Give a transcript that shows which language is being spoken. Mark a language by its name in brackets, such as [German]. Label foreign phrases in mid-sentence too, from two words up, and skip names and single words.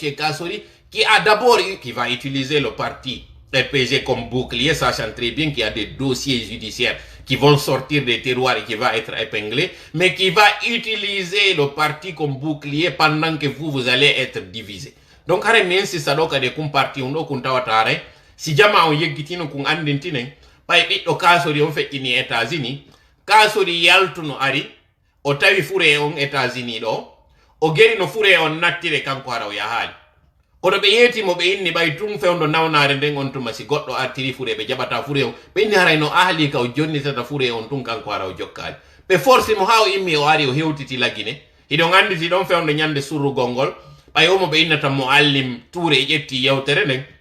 [French] Kassori qui a d'abord eu, qui va utiliser le parti RPG comme bouclier, sachant très bien qu'il y a des dossiers judiciaires qui vont sortir des tiroirs et qui va être épinglé, mais qui va utiliser le parti comme bouclier pendant que vous allez être divisé. Donc, si ça doit être un parti, on doit si jamais [Fula] on yegitino kun andintine, pay ɓiɗɗo Kassori on feƴƴini États-Unis, Kassori yaltuno ari, o tawi fure on États-Unis ɗo, o geri no fure on nattire kanko hara o yahaali. Kono ɓe yeetimo ɓe inni ɓay tun fewndo nawnare nden on tuma si goɗɗo artiri fure ɓe jaɓata fure on ɓe inni haray no ahli ka o jonnitata fure on tun kanko hara o jokkaali ɓe force mo ha o immi o ari o hewtiti lagine hiɗon anditi ɗon fewndo ñande surrugol ngol ɓay omo ɓe innata mo allim Touré e ƴetti yewtere nden